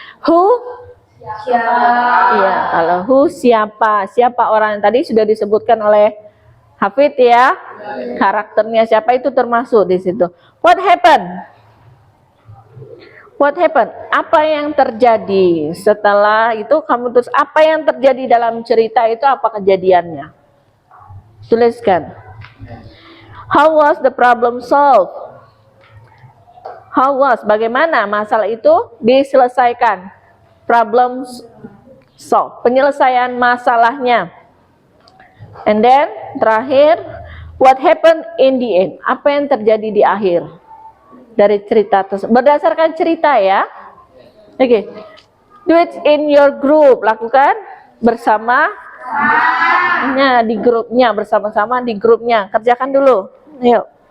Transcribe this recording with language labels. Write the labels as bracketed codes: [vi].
[id] Who, iya. Kalau who siapa, siapa orang yang tadi sudah disebutkan oleh Hafid ya. Karakternya siapa itu termasuk di situ. [en] What happened? What happened? [id] Apa yang terjadi? Setelah itu kamu terus apa yang terjadi dalam cerita itu, apa kejadiannya? Tuliskan. [en] How was the problem solved? How was, [id] bagaimana masalah itu diselesaikan? [en] Problem solved, [id] penyelesaian masalahnya. [en] And then [id] terakhir, [en] what happened in the end? [id] Apa yang terjadi di akhir dari cerita tersebut? Berdasarkan cerita ya. [en] Oke. Do it in your group. [id] Lakukan bersama. Nah, di grupnya, bersama-sama di grupnya. Kerjakan dulu. Yuk.